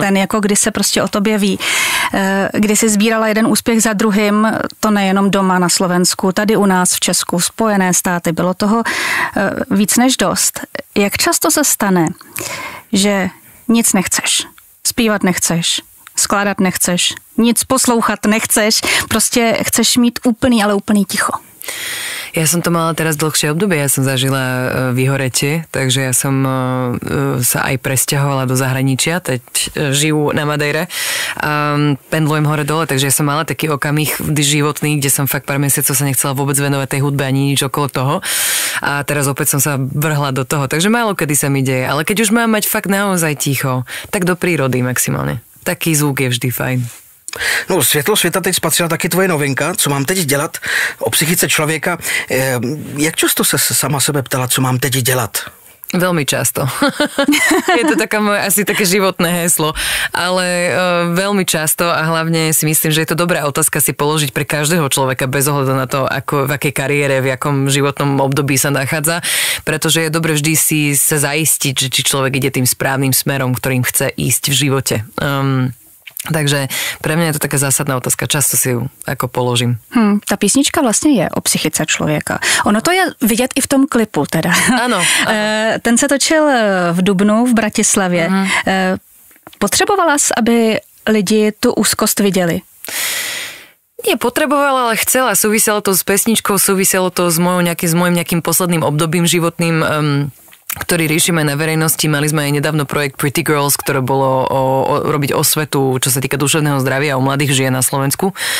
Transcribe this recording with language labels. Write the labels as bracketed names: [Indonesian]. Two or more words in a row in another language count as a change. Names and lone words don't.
[Czech] Ten jako kdy se prostě o tobě ví. Kdy si sbírala jeden úspěch za druhým, to nejenom doma na Slovensku, tady u nás v Česku, Spojené státy, bylo toho víc než dost. Jak často se stane, že nic nechceš, zpívat nechceš, skládat nechceš, nic poslouchat nechceš, prostě chceš mít úplný, ale úplný ticho. [Slovak] Ja som to mala teraz dlhšie obdobie, ja som zažila vyhoretie, takže ja som sa aj presťahovala do zahraničia, teď žijú na Madeire a pendlujem hore-dole, takže ja som mala taký okamih životný, kde som fakt pár mesiacov sa nechcela vôbec venovať tej hudbe ani nič okolo toho a teraz opäť som sa vrhla do toho, takže málo kedy sa mi deje, ale keď už mám mať fakt naozaj ticho, tak do prírody maximálne. Taký zvuk je vždy fajn. No, [Czech] Světlo světa teď spatřila taky tvoje novinka, co mám teď dělat o psychice člověka. Jak často se sama sebe ptala, co mám teď dělat? [Slovak] Veľmi často. Je to taká moje asi také životné heslo, ale veľmi často a hlavne si myslím, že je to dobrá otázka si položiť pre každého človeka bez ohľadu na to, v akej kariére, v akom životnom období sa nachádza, pretože je dobre vždy si sa zaistiť, že či človek ide tým správnym smerom, ktorým chce ísť v živote. Takže pre mňa je to taká zásadná otázka, často si ju ako položím. [Czech] Ta písnička vlastně je o psychice člověka. Ono to je vidět i v tom klipu teda. Ano. Ten se točil v dubnu v Bratislavě. Potřebovala jsi, aby lidi tu úzkost viděli? [Slovak] Nie potrebovala, ale chcela. Súviselo to s pesničkou, súviselo to s mojím nejakým posledným obdobím životným, ktorý riešime na verejnosti. Mali sme aj nedávno projekt Pretty Girls, ktoré bolo robiť osvetu, čo sa týka duševného zdravia u mladých žien na Slovensku.